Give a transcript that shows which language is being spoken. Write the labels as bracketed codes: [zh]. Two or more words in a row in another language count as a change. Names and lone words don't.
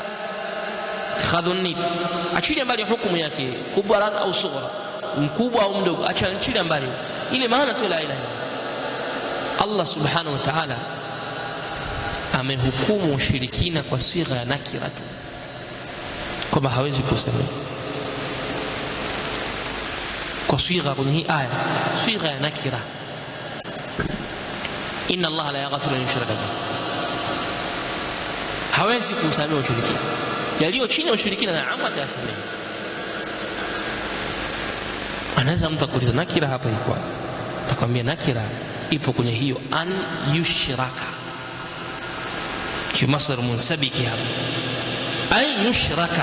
[sw] Itikhadhu nid, achilia mbali hukumu yake kubwa au sughra, mkubwa au mdogo, achilia mbali ile maana tu [ar] لا إله إلا الله سبحانه وتعالى [sw] amehukumu ushirikina kwa sigha ya nakira tu, kwamba hawezi kusamehe kwa sigha kwenye hii aya, sigha ya nakira. [ar] إن الله لا يغفر أن يشرك به, [sw] hawezi kusamehe ushirikina. Yaliyo chini ya ushirikina na amma atasamehe. Anaweza mtu kuuliza nakira hapa iko wapi? Atakwambia nakira ipo kwenye hiyo [ar] أن يشرك, [sw] kimasdar munsabiki hapa [ar] أن يشرك.